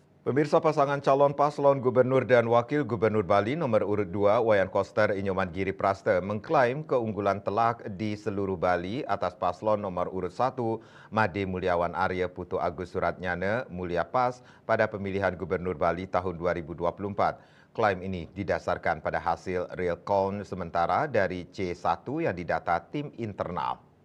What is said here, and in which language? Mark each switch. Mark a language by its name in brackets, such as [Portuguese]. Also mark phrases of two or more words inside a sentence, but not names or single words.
[Indonesian] Pemirsa pasangan calon paslon gubernur dan wakil gubernur Bali nomor urut 2 Wayan Koster Inyoman Giri Praste mengklaim keunggulan telak di seluruh Bali atas paslon nomor urut 1 Made Mulyawan Arya Putu Agus Suratnyana Mulia Pas pada pemilihan gubernur Bali tahun 2024. Klaim ini didasarkan pada hasil [English] real count [Indonesian] sementara dari C1 yang didata tim internal.